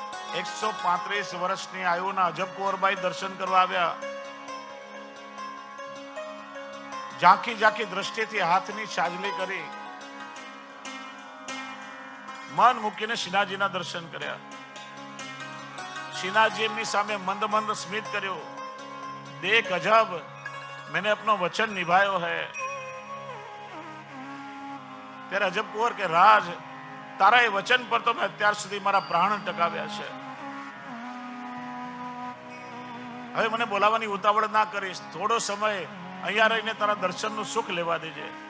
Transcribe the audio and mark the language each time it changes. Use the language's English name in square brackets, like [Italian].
[Gujarati] 135 વર્ષની આયુના અજબ કુંવરબાઈ દર્શન કરવા આવ્યા. ઝાંખી ઝાંખી દ્રષ્ટિથી હાથની સાજલી કરી મન મૂકીને શ્રીનાથજીના દર્શન કર્યા. શ્રીનાથજી એમની સામે મંદ મંદ સ્મિત કર્યો. [Hindi] દેખ અજબ, मैंने अपना वचन निभायो है. [Gujarati] ત્યારે અજબ કુંવર કે રાજ, તારા એ વચન પર તો મેં અત્યાર સુધી મારા પ્રાણ ટકાવ્યા છે. હવે મને બોલાવવાની ઉતાવળ ના કરીશ. થોડો સમય અહીંયા રહીને તારા દર્શનનું સુખ લેવા દેજે.